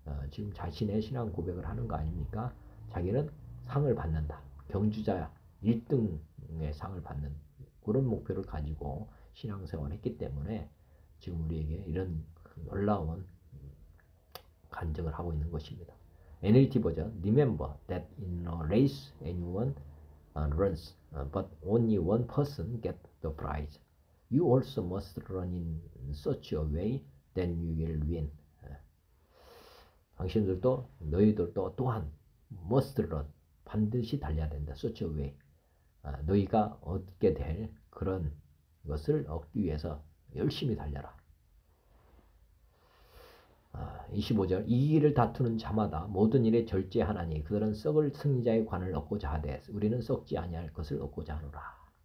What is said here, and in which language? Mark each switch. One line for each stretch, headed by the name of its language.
Korean: 지금 자신의 신앙 고백을 하는 거 아닙니까? 자기는 상을 받는다. 경주자 1등의 상을 받는 그런 목표를 가지고 신앙생활을 했기 때문에 지금 우리에게 이런 놀라운 간증을 하고 있는 것입니다.
English: NLT 버전 Remember that in a race anyone runs, but only one person gets the prize. You also must run in such a way that you will win.
Korean: 당신들도 너희들도 또한
English: must run,
Korean: 반드시 달려야 된다.
English: such a way.
Korean: 너희가 얻게 될 그런 것을 얻기 위해서 열심히 달려라. 25절 이 길을 다투는 자마다 모든 일에 절제하나니 그들은 썩을 승리자의 관을 얻고자 하되 우리는 썩지 아니할 것을 얻고자 하노라.